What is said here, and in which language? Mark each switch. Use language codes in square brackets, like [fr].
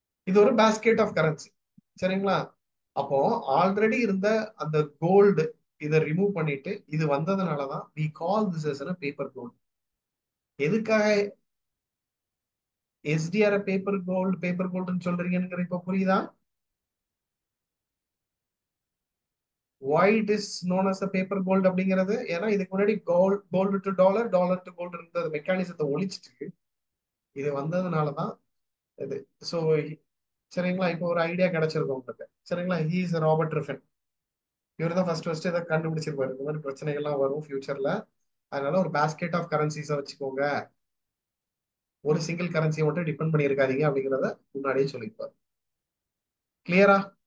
[ta] இது ஒரு basket of currency. சரிங்களா? அப்போ ஆல்ரெடி இருந்த அந்த கோல்டு இதை ரிமூவ் பண்ணிட்டு இது வந்ததுனாலதான் [en] We call this as a paper gold. [ta] எதுக்காக எஸ்டிஆர் பேப்பர் கோல்டுன்னு சொல்றீங்கன்னு இப்ப புரியுதா? [en] why it is known as a paper gold [ta] அப்படிங்கிறது. ஏன்னா இதுக்கு முன்னாடி gold to dollar, dollar to gold இருந்த மெக்கானிசத்தை ஒழிச்சிட்டு இது வந்ததுனாலதான் இது. ஸோ சரிங்களா, இப்போ ஒரு ஐடியா கிடைச்சிருக்கும் உங்களுக்கு. சரிங்களா, [en] He is Robert Triffin. [ta] இவர் தான் ஃபர்ஸ்ட் இதை கண்டுபிடிச்சிருப்பாரு. இந்த மாதிரி பிரச்சனைகள்லாம் வரும் ஃபியூச்சர்ல, அதனால ஒரு பாஸ்கெட் ஆஃப் கரன்சிஸை வச்சுக்கோங்க, ஒரு சிங்கிள் கரன்சியை மட்டும் டிபெண்ட் பண்ணியிருக்காதீங்க அப்படிங்கிறத முன்னாடியே சொல்லியிருப்பாரு. கிளியரா?